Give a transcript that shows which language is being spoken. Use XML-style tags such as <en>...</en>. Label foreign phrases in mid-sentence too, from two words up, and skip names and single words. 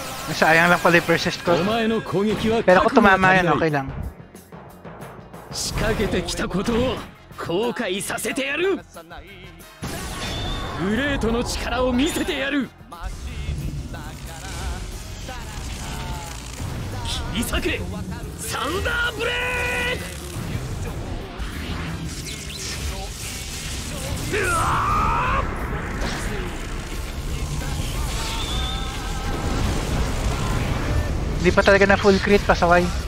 <tl>Sayang lang pala yung persist ko.</tl> <ja>お前の攻撃は</ja> <tl>Pero kung</tl> <ja>覚悟が</ja> <tl>tumama</tl> <ja>足り</ja> <tl>yan,</tl> <ja>ない</ja> <tl>okay lang.</tl> <ja>仕掛けてきたことを後悔させてやる。グレートの力を見せてやる。切り裂けサンダーブレーク。うわー</ja> <tl>Hindi pa talaga na</tl> <en>full crit,</en> <tl>pasaway.</tl>